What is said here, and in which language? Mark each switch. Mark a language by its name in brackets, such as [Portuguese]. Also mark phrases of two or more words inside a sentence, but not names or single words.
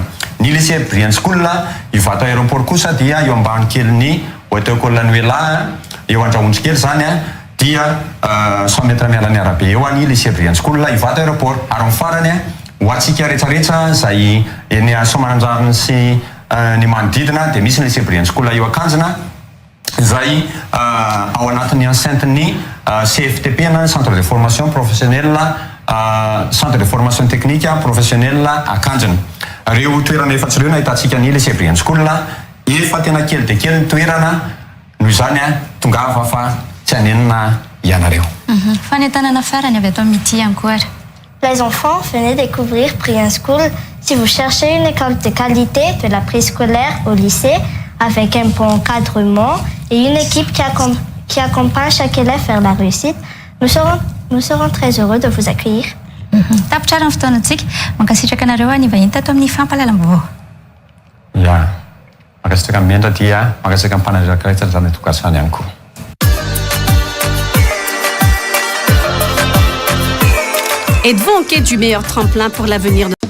[Malagasy] Ny lycée Brian School ivato aéroport kosa dia eo ambany kely hôtel Colonela eo andrahondry kely zany dia 100 metra miala ny arabe eo ny lycée Brian School ivato aéroport. Ary ny farany ho antsika rehetrarehetra zay eny Soamandrano sy ny manodidina dia misy ny lycée Brian School eo Akanjana zay ao anatin'ny enceinte-ny CFTP na [French] centre de formation professionnelle centre de formation technique professionnelle [Malagasy] Akanjana. Reo toerana efatsy reo ahitantsika ny lycée Brian School efa tena kely dia kely ny toerana noho izany tongava fa tsy hanenina ianareo. Fanentanana farany avy ato amin'ity ankoatra. [French] Les enfants, venez découvrir Brian School. Si vous cherchez une école de qualité, de la préscolaire au lycée, avec un bon encadrement et une équipe qui accompagne chaque élève vers la réussite, nous serons très heureux de vous accueillir. [Malagasy] Tapitra ny fotoanantsika mankasitraka anareo ny vahiny tato amin'ny fampahalalam-baovao. Ya, makasitraka miendra dia makasitraka ny mpanandrakiray zany tokatrano ihany koa. [French] Êtes-vous en quête du meilleur tremplin pour l'avenir de